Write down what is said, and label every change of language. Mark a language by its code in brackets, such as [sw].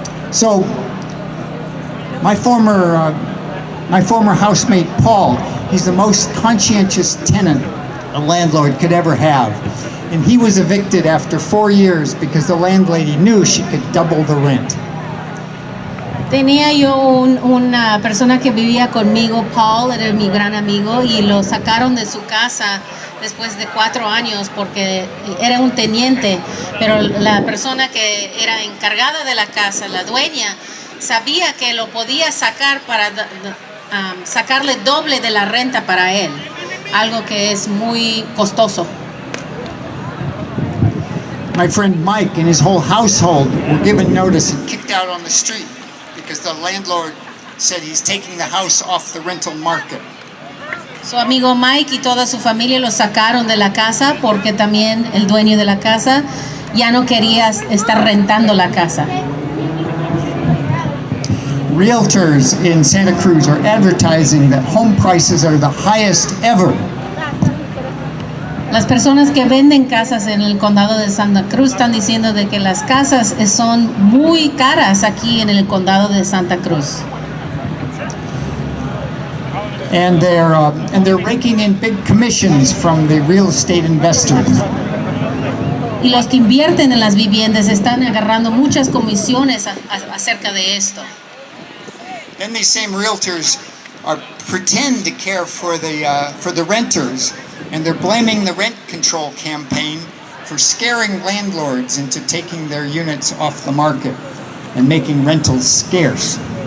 [en] So my former housemate Paul, he's the most conscientious tenant a landlord could ever have. And he was evicted after 4 years because the landlady knew she could double the rent. [es] Tenía yo una persona que vivía conmigo, Paul, era mi gran amigo, y lo sacaron de su casa después de 4 años porque era un teniente, pero la persona que era encargada de la casa, la dueña, sabía que lo podía sacar para sacarle doble de la renta para él, algo que es muy costoso. [en] My friend Mike and his whole household were given notice and kicked out on the street because the landlord said he's taking the house off the rental market. [es] Su amigo Mike y toda su familia lo sacaron de la casa porque también el dueño de la casa ya no quería estar rentando la casa. [en] Realtors in Santa Cruz are advertising that home prices are the highest ever. [es] Las personas que venden casas en el condado de Santa Cruz están diciendo de que las casas son muy caras aquí en el condado de Santa Cruz. [en] And they're raking in big commissions from the real estate investors. [es] Y los que invierten en las viviendas están agarrando muchas comisiones acerca de esto. [en] Then these same realtors pretend to care for the renters, and they're blaming the rent control campaign for scaring landlords into taking their units off the market and making rentals scarce.